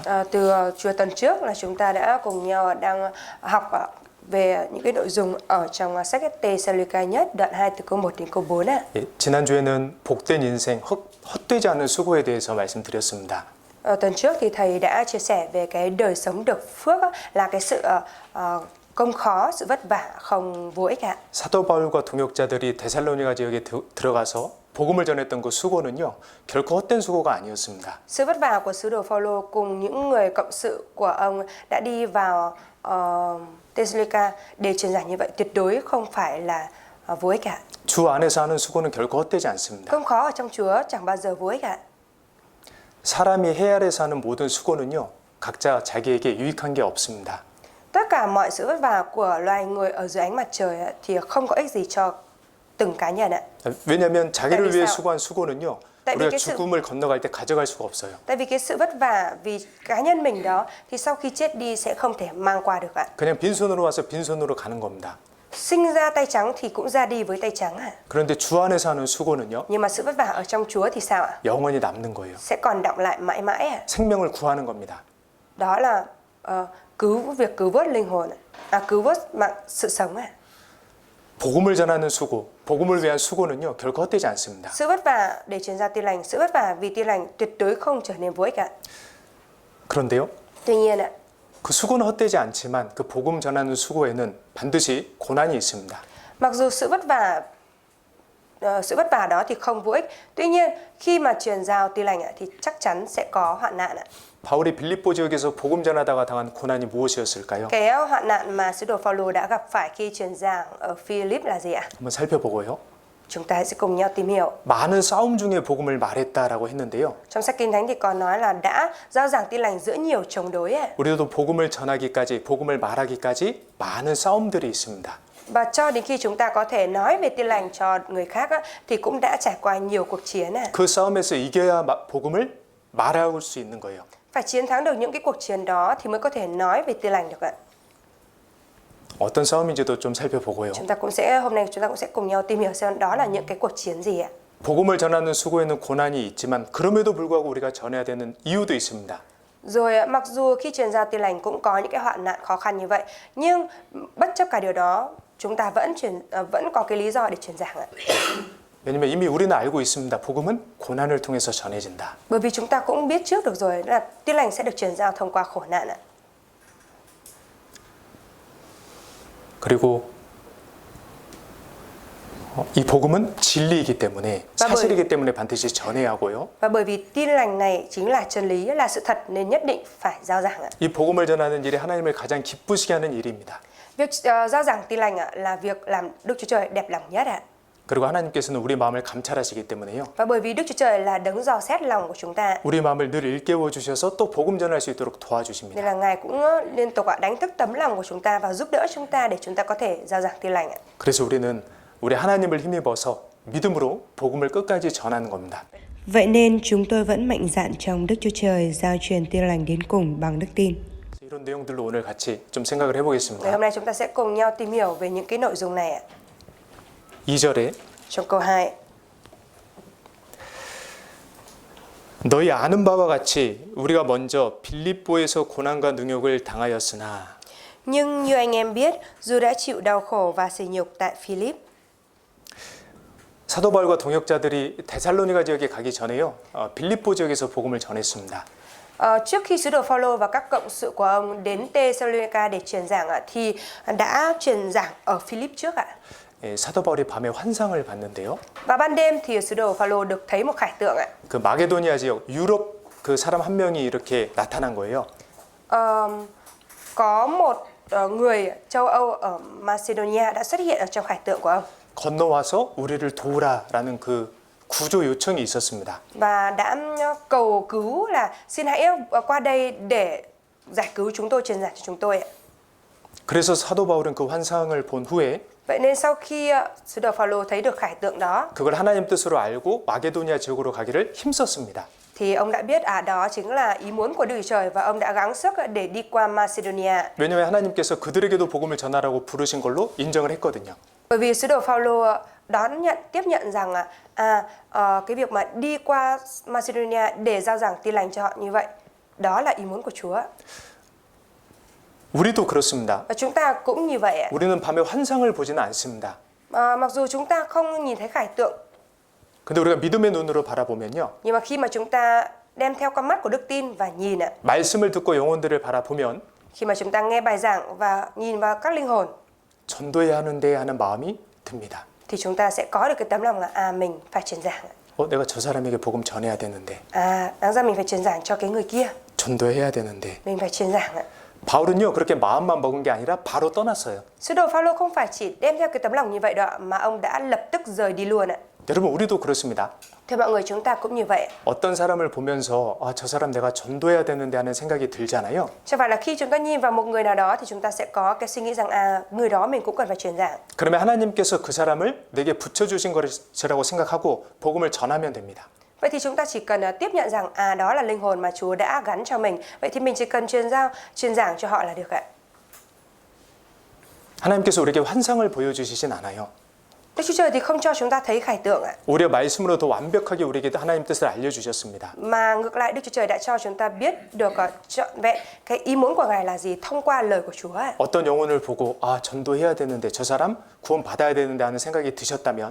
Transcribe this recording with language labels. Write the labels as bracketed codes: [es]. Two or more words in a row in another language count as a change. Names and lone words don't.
[vi] Từ Chúa tuần trước là chúng ta đã cùng nhau đang học về những cái nội dung ở trong sách Tê-sa-li-ca nhất đoạn 2 từ câu 1 đến câu 4 ạ. [ko] 예, 지난주에는 복된 인생, 헛되지 않은 수고에 대해서 말씀드렸습니다. [vi] Tuần trước thì thầy đã chia sẻ về cái đời sống được phước á, là cái sự công khó, sự vất vả không vô ích ạ. [ko] 사도 바울과 동역자들이 데살로니가 지역에 들어가서 복음을 전했던 그 수고는요, 결코 헛된 수고가 아니었습니다. [vi] Sự vất vả của sứ đồ Phaolô cùng những người cộng sự của ông đã đi vào Tê-sa-li-ca để truyền giảng như vậy tuyệt đối không phải là vô ích ạ. [ko] 주 안에서 하는 수고는 결코 헛되지 않습니다. [vi] Công khó ở trong Chúa chẳng bao giờ vô ích ạ. [ko] 사람이 해 아래서 하는 모든 수고는요, 각자 자기에게 유익한 게 없습니다. [vi] Tất cả mọi sự vất vả của loài người ở dưới ánh mặt trời ạ, thì không có ích gì cho từng cá nhân ạ. [ko] 왜냐하면 자기를 [vi] tại vì [ko] 위해 [vi] sao? [ko] 수고한 수고는요, [vi] tại vì [ko] 우리가 [vi] cái sự [ko] 죽음을 건너갈 때 가져갈 수가 없어요. [vi] tại vì cái sự vất vả vì cá nhân mình đó thì sau khi chết đi sẽ không thể mang qua được ạ. [ko] 그냥 빈손으로 와서 빈손으로 가는 겁니다. [vi] Sinh ra tay trắng thì cũng ra đi với tay trắng ạ. [ko] 그런데 주 안에서 하는 수고는요, [vi] Nhưng mà sự vất vả ở trong Chúa thì sao ạ? 영원히 남는 거예요. Sẽ còn đọng lại mãi mãi ạ. 생명을 구하는 겁니다. Đó là cứu vớt linh hồn ạ. Cứu vớt mạng sự sống ạ. [ko] 복음을 전하는 수고, 복음을 위한 수고는요, 결코 헛되지 않습니다. [vi] Sự vất vả để truyền ra tin lành, sự vất vả vì tin lành tuyệt đối không trở nên vô ích ạ. [ko] 그런데요, [vi] Tuy nhiên ạ, [ko] 그 수고는 헛되지 않지만 그 복음 전하는 수고에는 반드시 고난이 있습니다. [vi] mặc dù sự vất vả đó thì không vô ích, tuy nhiên khi mà truyền giao tin lành ạ thì chắc chắn sẽ có hoạn nạn ạ. [ko] 바울이 빌립보 지역에서 복음 전하다가 당한 고난이 무엇이었을까요? [vi] Cái hoạn nạn mà sứ đồ Phaolô đã gặp phải khi truyền giảng ở Philip là gì ạ? [ko] 한번 살펴보고요. [vi] Chúng ta sẽ cùng nhau tìm hiểu. [ko] 많은 싸움 중에 복음을 말했다라고 했는데요. [vi] Trong sách Kinh Thánh thì có nói là đã rao giảng tin lành giữa nhiều chống đối ạ. [ko] 우리도 복음을 전하기까지, 복음을 말하기까지 많은 싸움들이 있습니다. [vi] Và cho đến khi chúng ta có thể nói về tin lành cho người khác á, thì cũng đã trải qua nhiều cuộc chiến ạ. [ko] 그 싸움에서 이겨야 복음을 말할 수 있는 거예요. [vi] Phải chiến thắng được những cái cuộc chiến đó thì mới có thể nói về tin lành được ạ. [ko] 어떤 싸움인지도 좀 살펴보고요. [vi] Hôm nay chúng ta cũng sẽ cùng nhau tìm hiểu xem đó là những cái cuộc chiến gì ạ. [ko] 복음을 전하는 수고에는 고난이 있지만 그럼에도 불구하고 우리가 전해야 되는 이유도 있습니다. [vi] Rồi mặc dù khi truyền giao tin lành cũng có những cái hoạn nạn khó khăn như vậy, nhưng bất chấp cả điều đó, chúng ta vẫn có cái lý do để truyền giảng ạ. [ko] 왜냐면 이미 우리는 알고 있습니다. 복음은 고난을 통해서 전해진다. [vi] Bởi vì chúng ta cũng biết trước được rồi là tin lành sẽ được truyền giao thông qua khổ nạn ạ. [ko] 그리고 이 복음은 진리이기 때문에 사실이기 때문에 반드시 전해야 하고요. [vi] Và bởi vì tin lành này chính là chân lý, là sự thật nên nhất định phải giao giảng ạ. [ko] 이 복음을 전하는 일이 하나님을 가장 기쁘시게 하는 일입니다. [vi] Việc giao giảng tin lành ạ là việc làm Đức Chúa Trời đẹp lòng nhất ạ. [ko] 그리고 하나님께서는 우리 마음을 감찰하시기 때문에요. [vi] Và bởi vì Đức Chúa Trời là đấng dò xét lòng của chúng ta, [ko] 우리 마음을 늘 일깨워 주셔서 또 복음 전할 수 있도록 [vi] nên [ko] 도와주십니다. [vi] là Ngài cũng liên tục đánh thức tấm lòng của chúng ta và giúp đỡ chúng ta để chúng ta có thể giao giảng tin lành ạ. [ko] 그래서 우리는 우리 하나님을 힘입어서 믿음으로 복음을 끝까지 전하는 겁니다. [vi] Vậy nên chúng tôi vẫn mạnh dạn trong Đức Chúa Trời giao truyền tin lành đến cùng bằng đức tin. [ko] 이런 내용들로 오늘 같이 좀 생각을 [vi] Ngày [ko] 해보겠습니다. [vi] hôm nay chúng ta sẽ cùng nhau tìm hiểu về những cái nội dung này ạ. [ko] 2절에 [vi] Trong câu 2. [ko] 너희 아는 바와 같이 우리가 먼저 빌립보에서 고난과 능욕을 당하였으나 [vi] Nhưng như anh em biết, dù đã chịu đau khổ và sỉ nhục tại Philip, [ko] 사도 바울과 동역자들이 데살로니가 지역에 가기 전에요. 빌립보 지역에서 복음을 전했습니다. [vi] trước khi sứ đồ Phaolô và các cộng sự của ông đến Tê-sa-li-ca để truyền giảng ạ, thì đã truyền giảng ở Philip trước ạ. [ko] 사도 바울이 밤에 환상을 봤는데요. [vi] Và ban đêm thì sứ đồ Phaolô được thấy một khải tượng ạ. [ko] 그 마게도니아 지역 유럽 그 사람 한 명이 이렇게 나타난 거예요. [vi] Có một người châu Âu ở Macedonia đã xuất hiện ở trong khải tượng của ông [ko] 건너와서 우리를 도우라라는 그 구조 요청이 있었습니다. [vi] và đã cầu cứu là xin hãy qua đây để giải cứu chúng tôi, truyền giảng cho chúng tôi. [ko] 그래서 사도 바울은 그 환상을 본 후에 [vi] Vậy nên sau khi sứ đồ Phaolô thấy được khải tượng đó [ko] 그걸 하나님 뜻으로 알고 마게도니아 지역으로 가기를 힘썼습니다. [vi] thì ông đã biết đó chính là ý muốn của Đức Chúa Trời và ông đã gắng sức để đi qua Macedonia. [ko] 왜냐하면 하나님께서 그들에게도 복음을 전하라고 부르신 걸로 인정을 했거든요. [vi] Bởi vì sứ đồ Phaolô tiếp nhận rằng cái việc mà đi qua Macedonia để giao giảng tin lành cho họ như vậy, đó là ý muốn của Chúa. [ko] 우리도 그렇습니다. [vi] Và chúng ta cũng như vậy. [ko] 우리는 밤에 환상을 보지는 않습니다. [vi] Mặc dù chúng ta không nhìn thấy khải tượng, [ko] 근데 우리가 믿음의 눈으로 바라보면요. [vi] nhưng mà khi mà chúng ta đem theo con mắt của đức tin và nhìn [ko] 말씀을 듣고 영혼들을 바라보면 [vi] khi mà chúng ta nghe bài giảng và nhìn vào các linh hồn [ko] 전도해야 하는데 하는 마음이 듭니다. [vi] thì chúng ta sẽ có được cái tấm lòng là mình phải truyền giảng. [ko] 내가 저 사람에게 복음 전해야 되는데. [vi] Đáng ra mình phải truyền giảng cho cái người kia. [ko] 전도해야 되는데. [vi] Mình phải truyền giảng. [ko] 바울은요 그렇게 마음만 먹은 게 아니라 바로 떠났어요. [vi] Sứ đồ Phaolô không phải chỉ đem theo cái tấm lòng như vậy đó mà ông đã lập tức rời đi luôn ạ. [ko] 여러분 우리도 그렇습니다. [vi] Thưa mọi người, chúng ta cũng như vậy. [ko] 어떤 사람을 보면서 저 사람 내가 전도해야 되는데 하는 생각이 들잖아요. [vi] Chẳng phải là khi chúng ta nhìn vào một người nào đó thì chúng ta sẽ có cái suy nghĩ rằng người đó mình cũng cần phải truyền giảng. [ko] 그러면 하나님께서 그 사람을 내게 붙여주신 것이라고 생각하고 복음을 전하면 됩니다. [vi] Vậy thì chúng ta chỉ cần tiếp nhận rằng đó là linh hồn mà Chúa đã gắn cho mình. Vậy thì mình chỉ cần truyền giảng cho họ là được ạ. [ko] 하나님께서 우리에게 환상을 보여주시진 않아요. [vi] Đức Chúa Trời thì không cho chúng ta thấy khải tượng ạ. [ko] 오히려 말씀으로 더 완벽하게 우리에게 하나님 뜻을 알려주셨습니다. [vi] Mà ngược lại Đức Chúa Trời đã cho chúng ta biết được trọn vẹn cái ý muốn của Ngài là gì thông qua lời của Chúa ạ. [ko] 어떤 영혼을 보고 전도해야 되는데 저 사람 구원 받아야 되는데 하는 생각이 드셨다면